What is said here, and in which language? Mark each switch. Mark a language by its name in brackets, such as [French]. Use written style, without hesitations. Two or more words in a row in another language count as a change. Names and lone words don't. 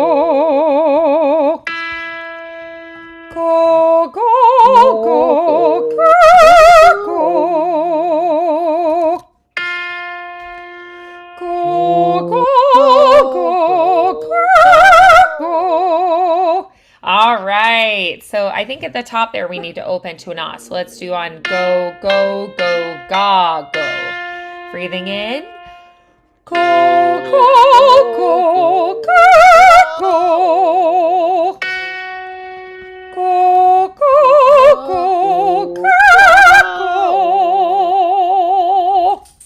[English] Go, go, go, go, go. Go, go, go, go, go. All right. So I think at the top there we need to open to an ah. So let's do on go, go, go, ga, go. Breathing in. Go, go, go, go, go. Go, go, go, go, go.